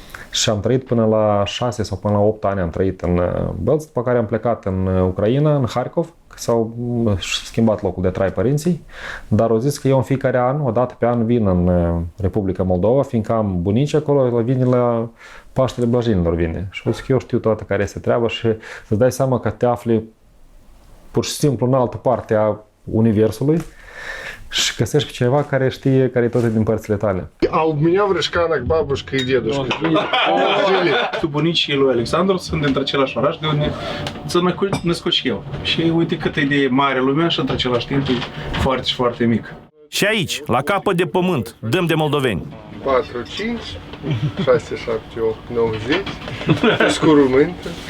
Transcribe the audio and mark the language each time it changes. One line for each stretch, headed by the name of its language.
Romanian: Și am trăit până la 6 sau până la 8 ani am trăit în Bălți, după care am plecat în Ucraina, în Harkov, că s-au schimbat locul de trai părinții, dar au zis că eu în fiecare an, o dată pe an, vin în Republica Moldova, fiindcă am bunici acolo, vine la Paștele Blajinilor vine. Și au zis că eu știu toată care este treaba și îți dai seama că te afli pur și simplu în altă parte a universului și găsești pe cineva care știe care e toate din părțile tale.
Russian: А у меня в Рыжканах бабушка и дедушка жили.
Romanian: Bunicii lui Alexandru sunt dintre același oraș de unde s-a născut și eu. Și uite cât e de mare lumea și într același timp e foarte și foarte mic. Și aici, la capăt de pământ, dăm de moldoveni. 4, 5, 6, 7, 8, 9, 10. Scurământă.